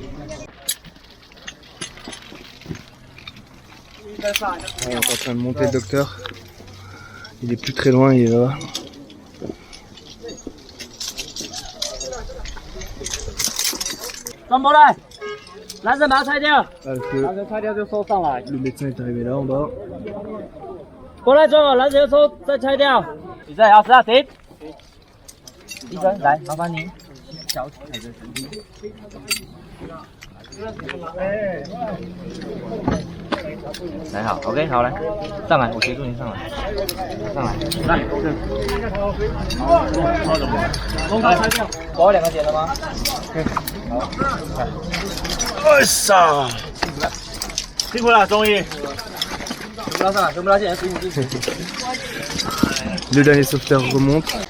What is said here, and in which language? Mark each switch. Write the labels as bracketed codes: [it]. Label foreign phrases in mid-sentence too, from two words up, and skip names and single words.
[fr] On est en train de monter le docteur. Il est plus très loin, il est là. Le médecin est arrivé là en bas. [zh] OK， 好来，上来，我协助您上来，上来，来，我2个点了吗？好，哎呀，辛苦了，终于，全部拉上来，全部拉进来，10米进去。 [fr] Le dernier sauveteur remonte.